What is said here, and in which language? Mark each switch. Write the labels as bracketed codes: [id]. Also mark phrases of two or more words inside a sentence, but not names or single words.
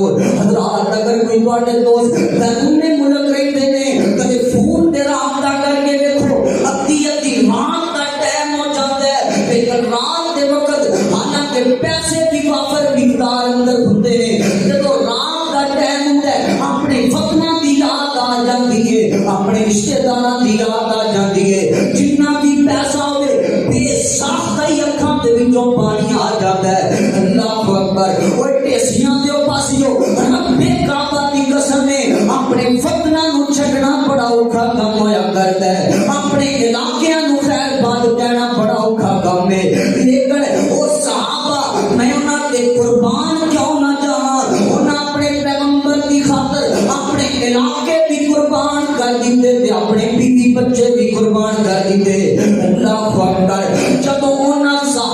[pa] حضرات اگر کوئی تواڈے دوست بیرون ملک رہندے نے کدے فون تے رابطہ کر کے دیکھو, [ur] ادھی رات کا ٹائم ہو جاتا ہے, لیکن رات کے وقت حالانکہ پیسے بھی وافر مقدار اندر ہوتے ہیں, جدو رات کا ٹائم ہوتا ہے اپنے وطنوں کی یاد آ جاتی ہے, اپنے رشتے داروں کی یاد آ جاتی ہے. [pa] جتنا بھی پیسہ ہوئے بے ساختہ ہی اکھاں دے وچوں پانی آ جاتا ہے. [ar] اللہ اکبر. [pa] اور ٹیسیاں دے پاسیوں رب کعبہ دی قسم نے اپنے وطنوں نو چھڈنا بڑا اوکھا کام ہویا کرتا ہے, اپنے علاقیاں نو خیر بات کہنا بڑا اوکھا کام ہے. لیکن او صحابہ میں انہاں تے قربان کیوں نہ جاواں, انہاں اپنے پیغمبر دی خاطر اپنے علاقے بھی قربان کر دیتے تے اپنے بیوی بچے بھی قربان کر دیتے. [ar] اللہ اکبر. [pa] جب انہاں